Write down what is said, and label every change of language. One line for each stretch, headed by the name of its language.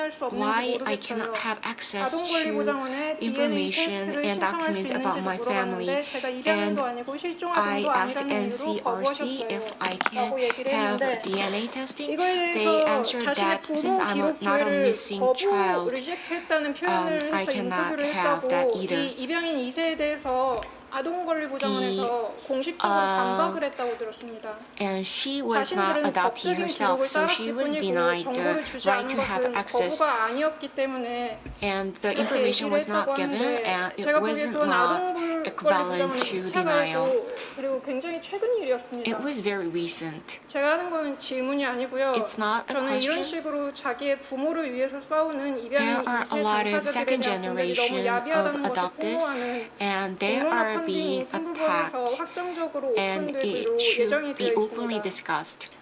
English: Why I cannot have access to information and documents about my family? And I asked NCRC if I can have DNA testing. They answered that since I'm not a missing child, I cannot have that either.
Korean: 입양인 2세에 대해서 아동 권리 보장원에서 공식적으로 반박을 했다고 들었습니다.
English: And she was not adopting herself, so she was denied the right to have access.
Korean: 거부가 아니었기 때문에
English: And the information was not given, and it wasn't not equivalent to denial.
Korean: 그리고 굉장히 최근 일이었습니다.
English: It was very recent.
Korean: 제가 하는 건 질문이 아니고요.
English: It's not a
Korean: 저는 이런
English: question.
Korean: 식으로 자기의 부모를 위해서 싸우는 입양인
English: There are a lot of second generation of adoptees, and they are being attacked, and it should be openly discussed.